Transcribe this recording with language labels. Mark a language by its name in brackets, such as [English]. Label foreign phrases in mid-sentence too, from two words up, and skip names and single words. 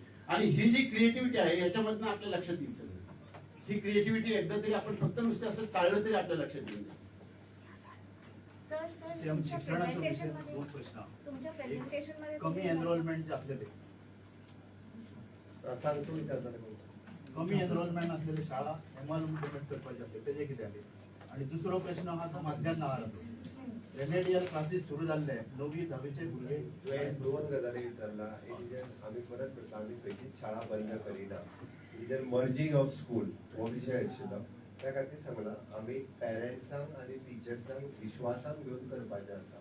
[Marathi] आणि ही जी क्रिएटिव्हिटी आहे याच्यामधनं आपल्या लक्षात येईल सगळं. ही क्रिएटिव्हिटी एकदा तरी आपण फक्त नुसते असं चाललं तरी आपल्या लक्षात येईल. शिक्षणाचा विषय 2 प्रश्न. कमी एनरोलमेंट असलेले, सांगतो मी त्याचा. [Konkani] कमी एनरोलमेंट असलेले शाळा एम्पॉवरमेंट करपाचे असले तेजे कितें जाले. आणि दुसरो प्रश्न हा तो मध्यान आहाराचो. [English] remedial classes [Konkani] सुरू झाले, 9वी 10वीचे भुरगे. तुवें 2 गजाली विचारला. एक जे आम्ही परत करता, आम्ही खंयचीच शाळा बंद करिना. जर [English] merging of school [Konkani] हो विषय आशिल्लो, त्या खातीर सांगला आम्ही पेरेंट्सांक आनी टिचर्सांक विश्वासान घेवन करपाचें आसा.